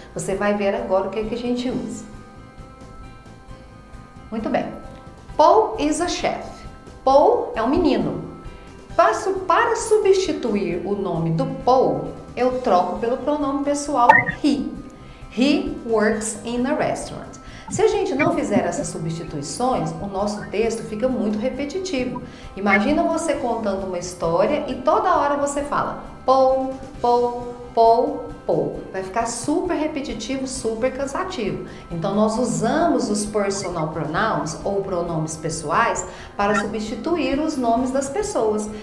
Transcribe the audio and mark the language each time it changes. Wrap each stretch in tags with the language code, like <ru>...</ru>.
<pt>Você vai ver agora o que a gente usa. Muito bem.</pt> <en>Paul is a chef.</en> <pt>Paul é um menino. Para substituir o nome do Paul, eu troco pelo pronome pessoal he.</pt> <en>He works in a restaurant.</en> <pt>Se a gente não fizer essas substituições, o nosso texto fica muito repetitivo. Imagina você contando uma história e toda hora você fala Paul, Paul, Paul, Paul. Vai ficar super repetitivo, super cansativo. Então nós usamos os personal pronouns ou pronomes pessoais para substituir os nomes das pessoas.</pt>